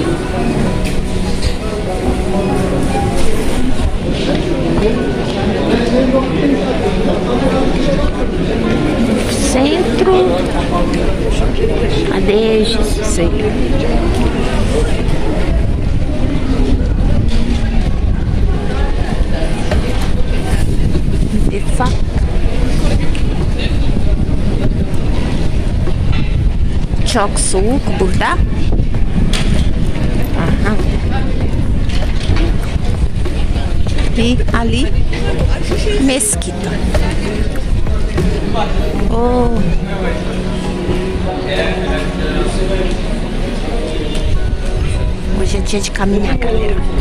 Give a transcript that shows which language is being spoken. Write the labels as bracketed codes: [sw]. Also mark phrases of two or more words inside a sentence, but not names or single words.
[pt] Centro. Cadê? Sei. De fato. [tr] Çok soğuk burada. [pt] Aha. E ali, mesquita. Oh. Hoje é dia de caminhar, galera.